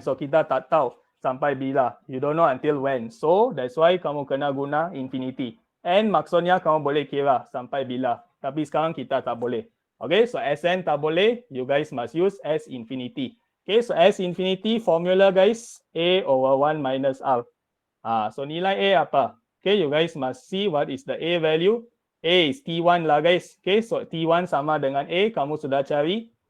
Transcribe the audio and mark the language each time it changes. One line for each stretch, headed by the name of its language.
Malay: So kita tak tahu sampai bila.
English: You don't know until when. So that's why kamu kena guna infinity.
Malay: And maksudnya kamu boleh kira sampai bila. Tapi sekarang kita tak boleh.
English: Okay, so Sn tak boleh. You guys must use S infinity. Okay, so S infinity formula guys, A over 1 minus R. So nilai A apa? Okay, you guys must see what is the A value. A is T1 lah guys.
Malay: Okay, so T1 sama dengan A, kamu sudah cari.